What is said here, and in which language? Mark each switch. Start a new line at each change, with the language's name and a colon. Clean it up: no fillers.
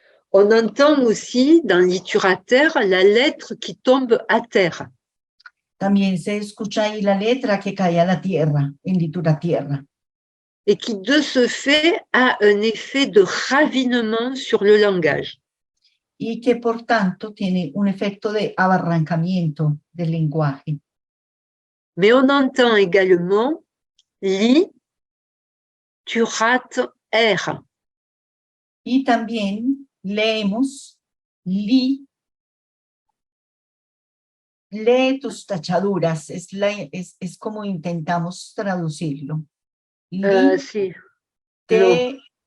French: On entend aussi dans liturater la lettre qui tombe à terre.
Spanish: También se escucha ahí la letra que cae a la tierra, en lituratierra.
French: Et qui, de ce fait, a un effet de ravinement sur le langage.
Spanish: Y que, por tanto, tiene un efecto de abarrancamiento del lenguaje.
French: Mais on entend également li, tu rates R.
Spanish: Y también leemos lee tus tachaduras. Es como intentamos traducirlo. Lee Si. No. te